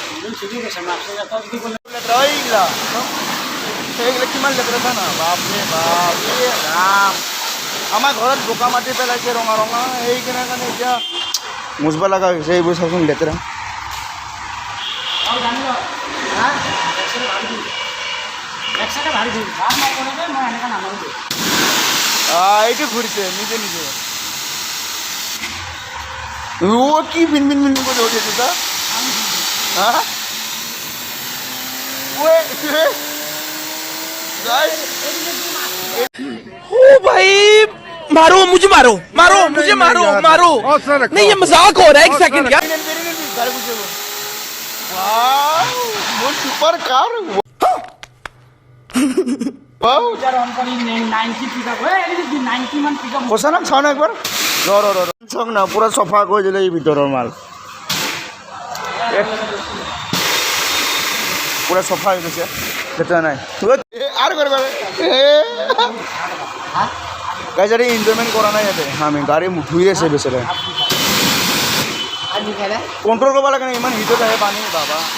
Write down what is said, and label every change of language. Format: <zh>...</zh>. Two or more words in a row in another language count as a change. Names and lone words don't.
<as>লেতেৰা এইগিলা সেইগিলা কিমান লেতেৰা চা না বাপৰে বাপ ৰাম আমাৰ ঘৰত বোকা মাটি পেলাইছে ৰঙা সেইকাৰণে কাৰণে এতিয়া মুচবা লগা হৈছে এইবোৰ চাচোন লেতেৰা এইটো ঘূৰিছে নিজে কি ভিন কৰি উঠিছে তা</as> <hi>ओ भाई मारो मुझे मारो नहीं ये मजाक हो रहा है एक सेकंड क्या</hi> <en>super car</en> <as>কৈছা না চাওঁ না একবাৰ চাওক না পুৰা চফা কৰি দিলে এই ভিতৰৰ মাল পুৰা চফা হৈ গৈছে লেতেৰা নাই আৰু কৰিব গাড়ী এনজয়মেণ্ট কৰা নাই ইয়াতে আমি গাড়ী ধুই আছে বেচেৰা কণ্ট্ৰল কৰিব লাগে না ইমান হিটত আহে পানী বাবা</as>